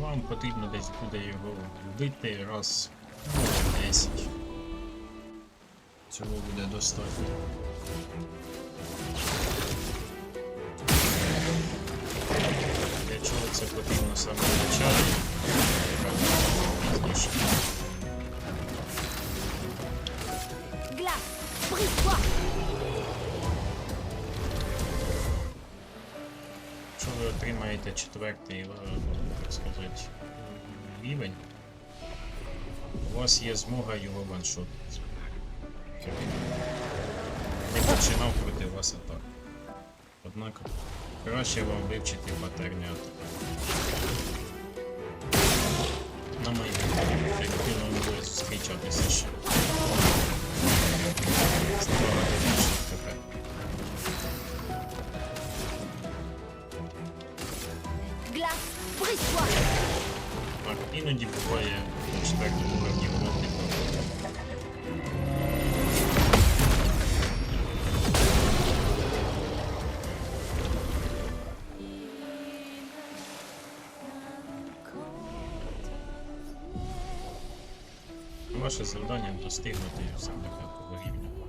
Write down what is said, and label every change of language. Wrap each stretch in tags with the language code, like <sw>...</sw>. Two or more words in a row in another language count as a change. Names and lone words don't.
<uk>потрібно десь буде його вбити раз, ну, 10. Цього буде достатньо. Для чого це потрібно саме в началі? Пізніше.</uk> <fr>Glace, brise-toi!</fr> <uk>Якщо ви отримаєте четвертий, так сказати, рівень, у вас є змога його ваншотити. Не починав проти вас атак. Однак краще вам вивчити патерни атак. На майбутнє, як він буде зустрічатися ще. Ставати більше тепер.</uk> <fr>Glace, brise-toi!</fr> <uk>Так, іноді буває на четвертому уровні воно не проходить. Ваше завдання достигнути саме 5-го рівня.</uk>